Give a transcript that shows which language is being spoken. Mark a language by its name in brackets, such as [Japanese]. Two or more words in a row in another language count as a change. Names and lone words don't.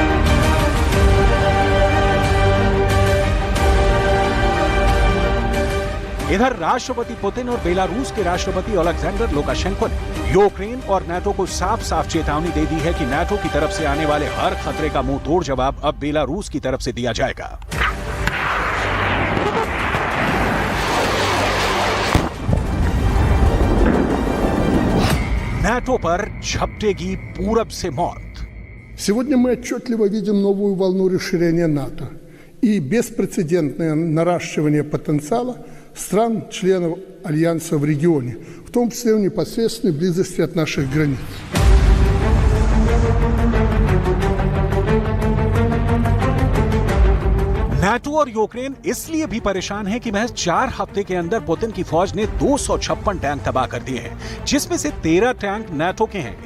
[Hindi] इधर राष्ट्रपति पुतिन और बेलारूस के राष्ट्रपति अलेक्जेंडर लुकाशेंको ने यूक्रेन और नाटो को साफ साफ चेतावनी दे दी है कि नाटो की तरफ से आने वाले हर खतरे का मुंह तोड़ जवाब अब बेलारूस की तरफ से दिया जाएगा। नाटो पर झपटेगी पूरब से मौत। [Russian] Сегодня мы отчетливо видим новую волну расширения НАТО и беспрецедентное наращивание потенциала стран-членов Альянса в регионе, в том числе в непосредственной близости от наших границ. [Hindi] नाटो और यूक्रेन इसलिए भी परेशान है कि महज 4 हफ्ते के अंदर पुतिन की फौज ने 256 टैंक तबाह कर दिए हैं, जिसमें से 13 टैंक नाटो के हैं।